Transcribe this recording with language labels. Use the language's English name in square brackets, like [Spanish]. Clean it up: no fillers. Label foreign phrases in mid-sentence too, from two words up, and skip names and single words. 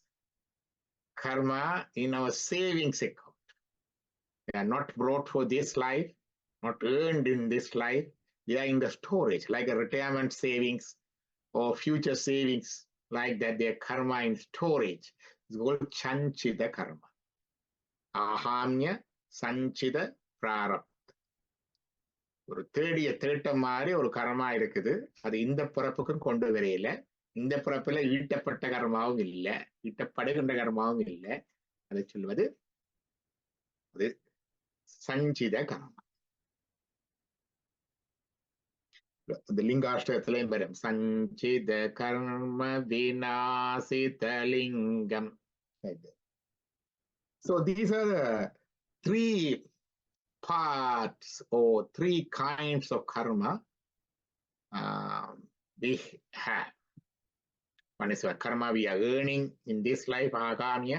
[English] Karma in our savings account. They are not brought for this life, not earned in this life. They are in the storage, like a retirement savings or future savings, like that. Their karma in storage. It's called [Sanskrit] चंचित कर्म. अहम्य सञ्चित प्रारब्ध. [Tamil] ஒரு தேட்ட மாதிரி ஒரு கர்மா இருக்குது. அது இந்த பிறப்புக்கும் கொண்டு வரையில. இந்த பிறப்புல ஈட்டப்பட்ட கர்மாவும் இல்லை, ஈட்டப்படுகின்ற கர்மாவும் இல்லை. அதை சொல்வது அது சஞ்சித கர்மா. இந்த லிங்காஷ்டகத்திலையும் வரும் [Sanskrit] सञ्चित कर्म विनाशित लिङ्गम्. [English] So these are the three parts or three kinds of karma we have. One is karma we are earning in this life, agamya.